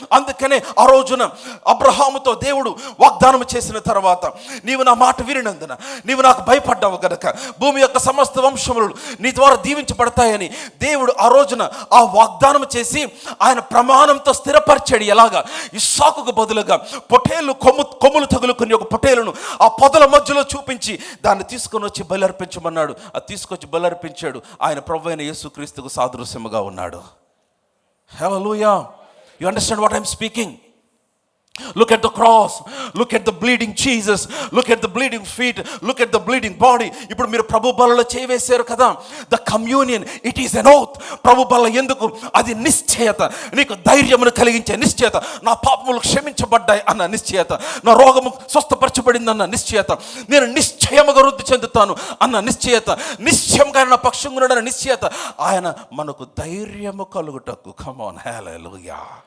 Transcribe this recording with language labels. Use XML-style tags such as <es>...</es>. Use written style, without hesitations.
<te>అందుకనే ఆ రోజున అబ్రహాముతో దేవుడు వాగ్దానం చేసిన తర్వాత, నీవు నా మాట వినినందున నీవు నాకు భయపడ్డావు గనక భూమి యొక్క సమస్త వంశములు నీ ద్వారా దీవించబడతాయని దేవుడు ఆ రోజున ఆ వాగ్దానం చేసి ఆయన ప్రమాణంతో స్థిరపరిచాడు. ఎలాగా? ఇస్సాకుకు బదులుగా పొటేలు కొమ్ములు తగులుకుని ఒక పొటేలును ఆ పొదల మధ్యలో చూపించి దాన్ని తీసుకొని వచ్చి బలి-అర్పించమన్నాడు. అది తీసుకొచ్చి బలి-అర్పించాడు. ఆయన ప్రభువైన యేసుక్రీస్తుకు సాదృశ్యముగా ఉన్నాడు.</te> <en>Hallelujah. You understand what I'm speaking? Look at the cross. Look at the bleeding Jesus. Look at the bleeding feet. Look at the bleeding body.</en> <te>ఇప్పుడు మీరు ప్రభు బలలో చేవేశారు కదా.</te> <en>The communion, it is an oath.</en> <te>ప్రభు బల ఎందుకు? అది నిశ్చయత, నీకు ధైర్యమును కలిగించే నిశ్చయత. నా పాపములు క్షమించబడ్డాయి అన్న నిశ్చయత, నా రోగము స్వస్థపరచబడింది అన్న నిశ్చయత, నేను నిశ్చయముగా వృద్ధి చెందుతాను అన్న నిశ్చయత, నిశ్చయంగా నా పక్షంగా ఉన్నాడన్న నిశ్చయత. ఆయన మనకు ధైర్యము కలుగుటకు.</te> <en>come on</en> <te>hallelujah.</te>